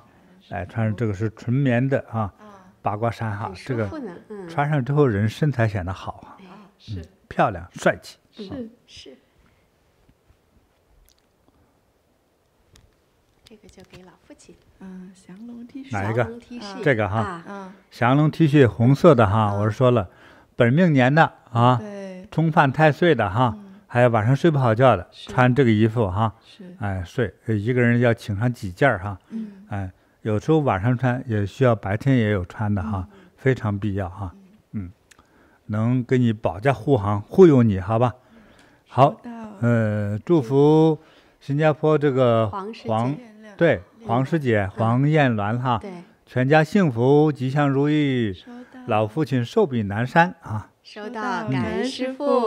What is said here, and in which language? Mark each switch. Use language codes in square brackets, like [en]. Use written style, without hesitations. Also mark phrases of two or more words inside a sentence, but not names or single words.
[zh] 穿上這個是純棉的啊，八卦衫哈，這個穿上之後人身材顯得好啊，漂亮帥氣。是。這個就給老父親。降龍梯序。哪一个？降龙梯序这个哈。降龍梯序紅色的哈，我是說了，本命年的啊，對，沖犯太歲的哈，還有晚上睡不好覺的，穿這個衣服哈，哎，睡一個人要請上幾件哈，哎，有時候晚上穿也需要白天也有穿的哈，非常必要哈，能給你保駕護航，護佑你，好吧？好，祝福新加坡這個黃師姐黃燕鸞哈，全家幸福吉祥如意，老父親壽比南山啊！收到，感恩師父。